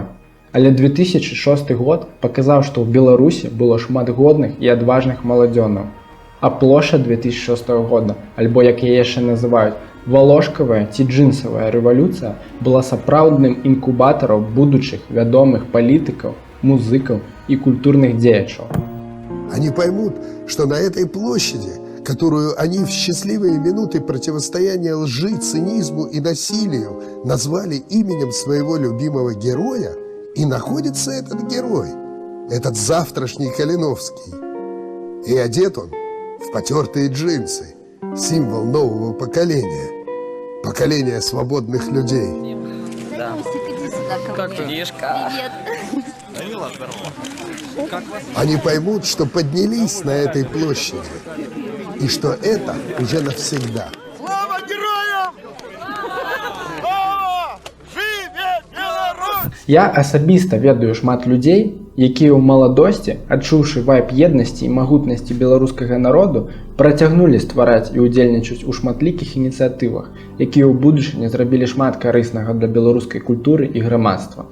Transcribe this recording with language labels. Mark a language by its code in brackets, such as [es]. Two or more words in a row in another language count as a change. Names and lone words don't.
[be] Але 2006 год паказаў, што ў Беларусі было шмат годных і адважных маладзёнаў. А плошча 2006 года, альбо як яе яшчэ называюць, валошкавая ці джинсавая рэвалюцыя, была сапраўдным інкубатарам будучых вядомых палітыкаў, музыкаў і культурных дзеячаў. [ru] Они поймут, что на этой площади, которую они в счастливые минуты противостояния лжи, цинизму и насилию назвали именем своего любимого героя, и находится этот герой, этот завтрашний Калиновский. И одет он в потертые джинсы, символ нового поколения, поколения свободных людей. Да. Как Мишка. Они поймут, что поднялись на этой площади, и что это уже навсегда. Слава героям! Слава! [be] Живе Беларусь! Я асабіста ведаю шмат людзей, якія ў маладосці, адчуўшы вайб еднасці і магутнасці беларускага народу, працягнулі ствараць і ўдзельнічаць у шматлікіх ініцыятывах, якія ў будучыні зрабілі шмат карыснага для беларускай культуры і грамадства.